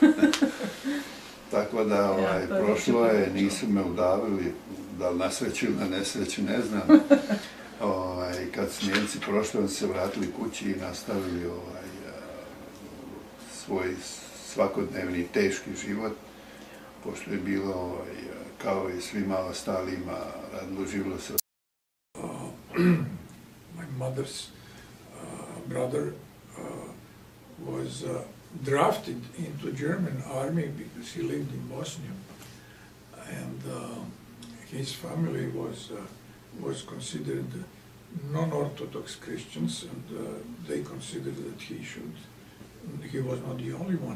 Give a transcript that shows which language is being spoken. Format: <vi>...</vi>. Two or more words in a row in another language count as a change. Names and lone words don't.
<bs>Tako da prošlo je, nisu me udavili, da li na sreću ili na nesreću, ne znam. Kad su Njemci prošli, oni se vratili kući i nastavili svoj svakodnevni teški život, pošto je bilo kao i svima ostalima, radilo živilo se.</bs> <en>My mother's brother was drafted into German army because he lived in Bosnia, and his family was considered non-Orthodox Christians, and they considered that he was not the only one.</en>